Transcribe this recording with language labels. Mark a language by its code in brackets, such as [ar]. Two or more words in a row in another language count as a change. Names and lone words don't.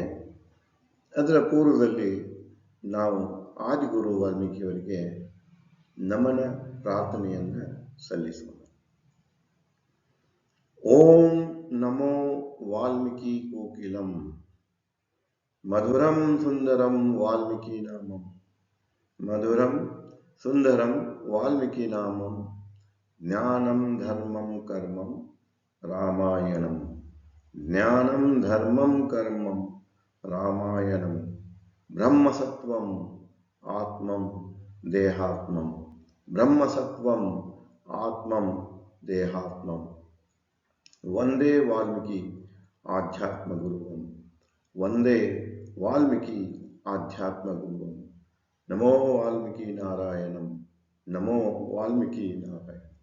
[kn] ಅದರ ಪೂರ್ವದಲ್ಲಿ ನಾವು ಆದಿಗುರು ವಾಲ್ಮೀಕಿಯವರಿಗೆ ನಮನ ಪ್ರಾರ್ಥನೆಯನ್ನು ಸಲ್ಲಿಸೋಣ. [sa] ಓಂ ನಮೋ ವಾಲ್ಮೀಕಿ ಕೋಕಿಲಂ ಮಧುರಂ ಸುಂದರಂ ವಾಲ್ಮೀಕಿ ನಾಮಂ ಮಧುರಂ ಸುಂದರಂ ವಾಲ್ಮೀಕಿ ನಾಮಂ ಜ್ಞಾನಂ ಧರ್ಮಂ ಕರ್ಮಂ ರಾಮಾಯಣಂ ಜ್ಞಾನಂ ಧರ್ಮಂ ಕರ್ಮಂ ರಾಮಾಯಣಂ ಬ್ರಹ್ಮಸತ್ವಂ ಆತ್ಮಂ ದೇಹಾತ್ಮಂ ಬ್ರಹ್ಮಸತ್ವಂ ಆತ್ಮಂ ದೇಹಾತ್ಮಂ ವಂದೇ ವಾಲ್ಮೀಕಿ ಆಧ್ಯಾತ್ಮ ಗುರುವಂ ವಂದೇ ವಾಲ್ಮೀಕಿ ಆಧ್ಯಾತ್ಮ ಗುರುವಂ ನಮೋ ವಾಲ್ಮೀಕಿ ನಾರಾಯಣಂ ನಮೋ ವಾಲ್ಮೀಕಿ ನಾರಾಯಣ.